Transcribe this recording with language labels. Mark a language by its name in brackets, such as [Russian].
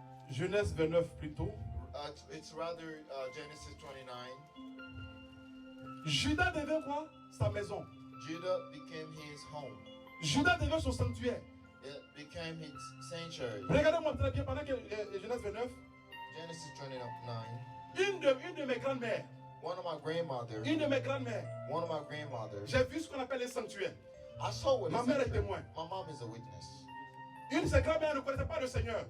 [French] Genèse 29 plutôt. [English] It's rather Genesis 29. [French] Judas devient quoi? Sa maison. [English] Judah became his home. [French] Judas devient son sanctuaire. [English] It became his sanctuary. [French] Regardez-moi très bien pendant que Genèse 29, [English] Genesis 29. [French] une de mes grandes-mères, [English] One of my grandmothers. [French] une de mes grandes-mères, [English] One of my grandmothers. [French] j'ai vu ce qu'on appelle les sanctuaires. [English] I saw what [French] Ma [English] a [French] mère est [English] sanctuary. [French] témoin. [English] My mom is a witness. [French] Une de ses grandes-mères ne connaissait pas le Seigneur,